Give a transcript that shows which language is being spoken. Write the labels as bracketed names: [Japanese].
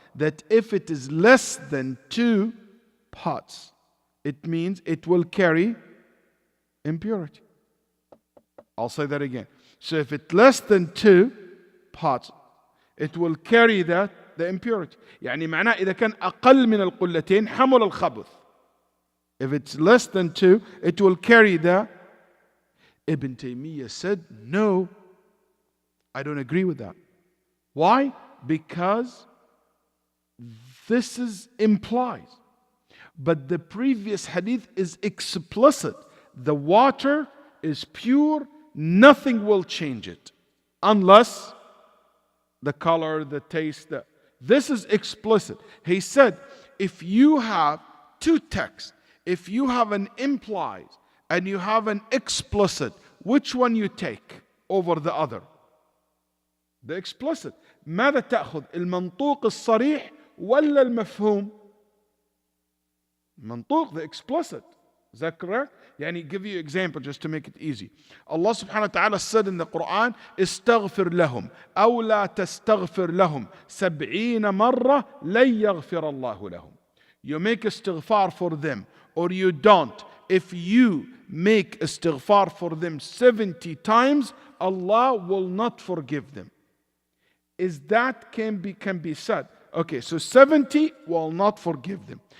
[English] That if it is less than 2 pots, it means it will carry impurity. I'll say that again. So if it's less than 2 pots, it will carry the impurity. [Arabic] يعني معناه إذا كان أقل من القلتين حمل الخبث. [English] If it's less than 2, it will carry the. Ibn Taymiyyah said, no, I don't agree with that. Why? Because this is implies. But the previous hadith is explicit. The water is pure, nothing will change it. Unless the color, the taste. This is explicit. He said, if you have two texts, if you have an implies and you have an explicit, which one you take over the other? The explicit. [Arabic] ماذا تأخذ؟ المنطوق الصريح ولا المفهوم؟ منطوق, [English] the explicit. Is that correct? [Arabic] يعني [English] give you an example just to make it easy. Allah subhanahu wa ta'ala said in the Quran, [Arabic] استغفر لهم أو لا تستغفر لهم 70 مرة لن يغفر الله لهم. [English] You make istighfar for them or you don't. If you make istighfar for them 70 times, Allah will not forgive them. Is that can be said? Okay, so 70 will not forgive them.